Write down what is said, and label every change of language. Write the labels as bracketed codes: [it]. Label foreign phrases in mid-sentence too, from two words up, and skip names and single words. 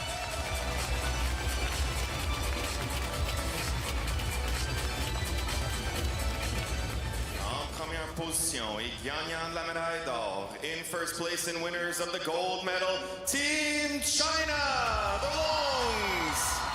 [fr] En première position et gagnant de la médaille d'or. [en] In first place and winners of the gold medal, Team China, the Longs.